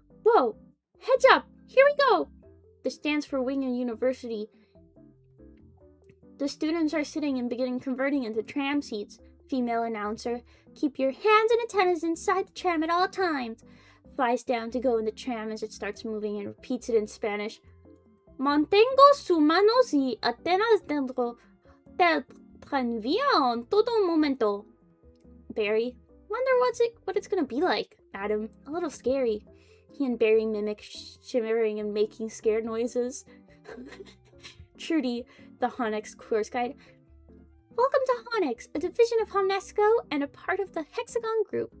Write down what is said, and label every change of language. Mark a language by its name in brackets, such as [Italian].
[English] Whoa, heads up, here we go. This stands for Winger University. The students are sitting and beginning converting into tram seats. Female announcer, keep your hands and antennas inside the tram at all times. Flies down to go in the tram as it starts moving and repeats it in Spanish. [Spanish] Mantengo sus manos y antenas dentro del tranvía en todo momento. [English] Barry, wonder what it's gonna be like. Adam, a little scary. He and Barry mimic shimmering and making scared noises. Trudy, the Honex course guide. Welcome to Honex, a division of Honesco and a part of the Hexagon Group.